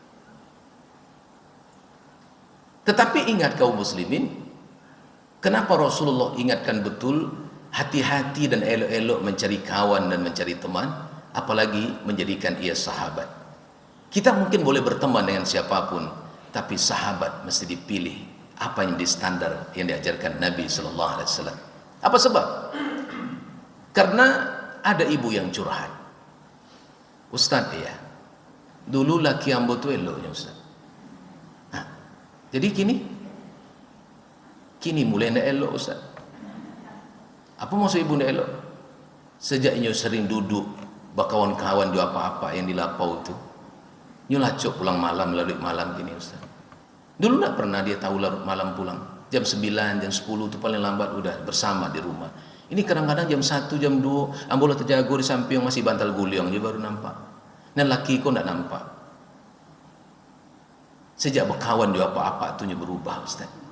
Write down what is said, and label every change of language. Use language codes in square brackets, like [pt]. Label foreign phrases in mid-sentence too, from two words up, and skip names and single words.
[id] Tetapi ingat kaum muslimin, kenapa Rasulullah ingatkan betul hati-hati dan elok-elok mencari kawan dan mencari teman, apalagi menjadikan ia sahabat. Kita mungkin boleh berteman dengan siapapun, tapi sahabat mesti dipilih apa yang di standar yang diajarkan Nabi Sallallahu Alaihi Wasallam. Apa sebab? Karena ada ibu yang curhat, Ustaz, ya, [min] dulu laki ambo tu eloknya Ustaz. Jadi kini mulai ndak elok Ustaz. [id] Apa maksud ibu ndak elok? [min] Sejak nyo sering duduk berkawan-kawan di apa-apa yang di lapau itu, nyo lacok pulang malam, larut malam gini Ustaz. [id] Dulu tak pernah dia tahu larut malam pulang. Jam 9, jam 10 itu paling lambat udah bersama di rumah. [min] Ini kadang-kadang jam 1, jam 2, ambola terjago di samping masih bantal guliang, dia baru nampak. [id] Dan laki kau tak nampak. Sejak berkawan di apa-apa itu berubah Ustaz.